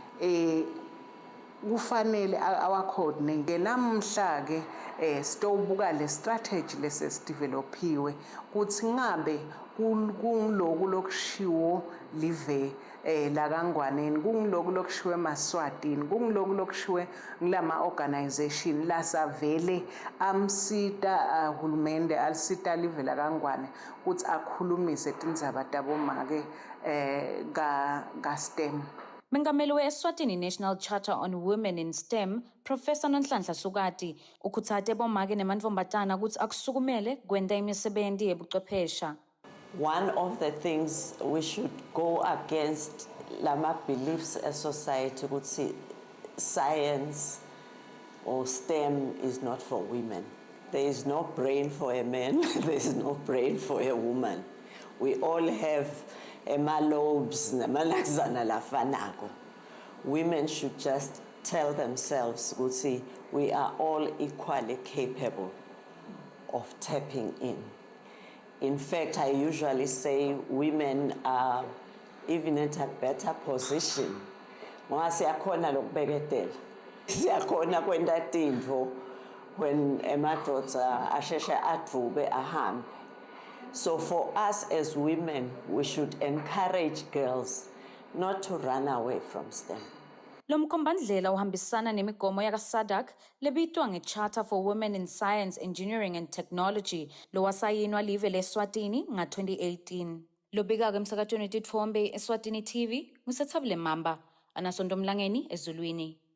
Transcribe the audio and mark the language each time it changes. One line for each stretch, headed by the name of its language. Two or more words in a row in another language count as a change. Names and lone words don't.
Swati: kufanele awa-coordinate namhla ke sitawubuka le strategy lesesidevelopiwe kuthi ngabe kungiloku lokushiwo live lakangwaneni kungiloku lokushiwe eMaswatini kungiloku lokushiwe ngilama organization lasavele amsita uhulumende alisita live lakangwane kuthi akhulumise tindzaba tabomake ka STEM. Mengameli we-Eswatini National Charter on Women in STEM, Professor Nonhlanhla Sukati, ukhutsate bomake nemantfombatana kutsi akusukumele kwenta imisebenti yebuchwephesha.
English: One of the things we should go against lama beliefs as society ukuthi science or STEM is not for women. There is no brain for a man, there is no brain for a woman. We all have lobes
Swati: namalakzana lafanako.
English: Women should just tell themselves ukuthi we are all equally capable of tapping in. In fact, I usually say women are even at a better position.
Swati: Ngoba siyakhona lokubeketela. Siyakhona kwenta tintfo when emadoda asheshe advube ahambe.
English: So for us as women, we should encourage girls not to run away from STEM.
Swati: Lo mkhombandlela uhambisana nemigomo yaka-SADC lebitwa nge-Charter for Women in Science, Engineering and Technology lowasayinwa live leSwatini nga-2018. Lobika-ke emsakatweni titfombe eSwatini TV nguSethabile Mamba, anaSondo Mlangeni ezulwini.